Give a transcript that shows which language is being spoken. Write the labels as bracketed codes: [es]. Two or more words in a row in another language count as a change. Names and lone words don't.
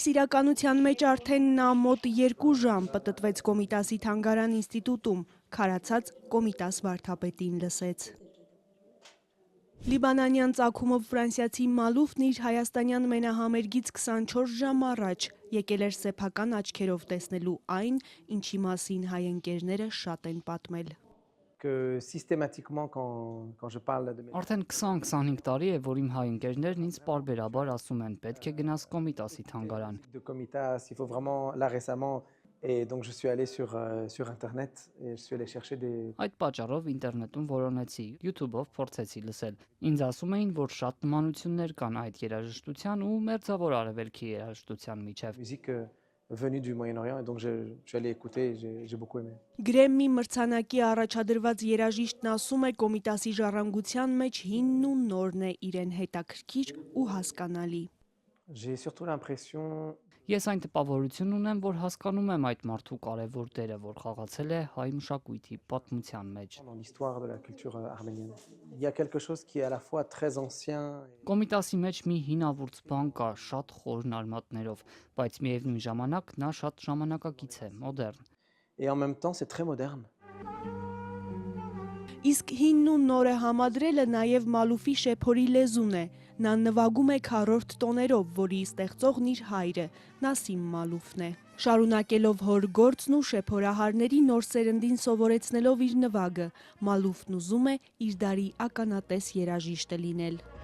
[hy] իրականության մեջ արդեն նա մոտ 2 ժամ պտտվեց Կոմիտասի թանգարան ինստիտուտում, քարացած Կոմիտաս վարդապետին լսեց։ Լիբանանյան ծագումով ֆրանսիացի Մալուֆն իր հայաստանյան մենահամերգից 24 ժամ առաջ եկել էր սեփական աչքերով տեսնելու այն, ինչի մասին հայ ընկերները շատ են պատմել։ Արդեն 20-25 տարի է, որ իմ հայ ընկերներն ինձ պարբերաբար ասում են, պետք է գնաս Կոմիտասի թանգարան։ [fr] Et donc je suis allé sur internet et je suis allé chercher des [hy] Այդ պատճառով ինտերնետում որոնեցի, YouTube-ով փորձեցի լսել։ Ինձ ասում էին, որ շատ նմանություններ կան այդ երաժշտության ու մերձավոր արևելքի երաժշտության միջև։ [fr] Musique venue du Moyen-Orient et donc je suis allé écouter et j'ai beaucoup aimé. [hy] Գրեմմի մրցանակի առաջադրված երաժիշտն ասում է Կոմիտասի ժառանգության մեջ հինն ու նորն է իրեն հետաքրքիր ու հասկանալի։ [fr] J'ai surtout l'impression [hy] Ես այն տպավորությունն ունեմ, որ հասկանում եմ այդ մարդու կարևոր դերը, որ խաղացել է հայ մշակույթի պատմության մեջ։ [fr] dans l'histoire de la culture arménienne. Il y a quelque chose qui est à la fois très ancien. [hy] Կոմիտասի մեջ մի հինավուրց բան կա, շատ խորն արմատներով, բայց միևնույն ժամանակ նա շատ ժամանակակից է, մոդեռն։ [fr] Et en même temps, c'est très moderne. [hy] Իսկ հինն ու նորը համադրելը նաև Մալուֆի շեփորի լեզուն է։ Նա նվագում է քառորդ տոներով, որի ստեղծողն իր հայրը, Նասիմ Մալուֆն է։ Շարունակելով հոր գործն ու շեփորահարների նոր սերնդին սովորեցնելով իր նվագը, Մալուֆն ուզում է իր դարի ականատես երաժիշտը լինել։